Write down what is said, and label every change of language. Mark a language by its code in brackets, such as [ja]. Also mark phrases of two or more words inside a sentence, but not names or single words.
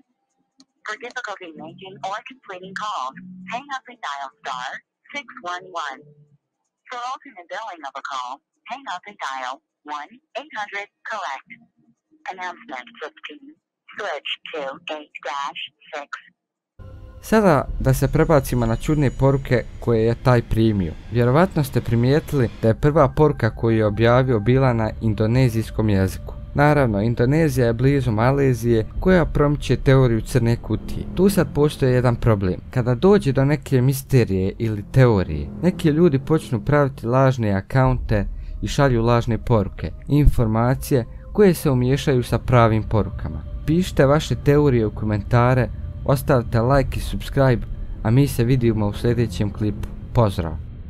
[en] For difficulty making or completing calls, hang up and dial star 611. For alternate billing of a call, hang up and dial 1-800-COLLECT. Announcement 15. Switch to 8-6. [bs] Sada da se prebacimo na čudne poruke koje je taj primio. Vjerovatno ste primijetili da je prva poruka koju je objavio bila na indonezijskom jeziku. Naravno, Indonezija je blizu Malezije koja promiče teoriju crne kutije. Tu sad postoji jedan problem. Kada dođe do neke misterije ili teorije, neki ljudi počnu praviti lažne akaunte i šalju lažne poruke i informacije koje se umiješaju sa pravim porukama. Pišite vaše teorije u komentare, ostavite like i subscribe, a mi se vidimo u sljedećem klipu. Pozdrav!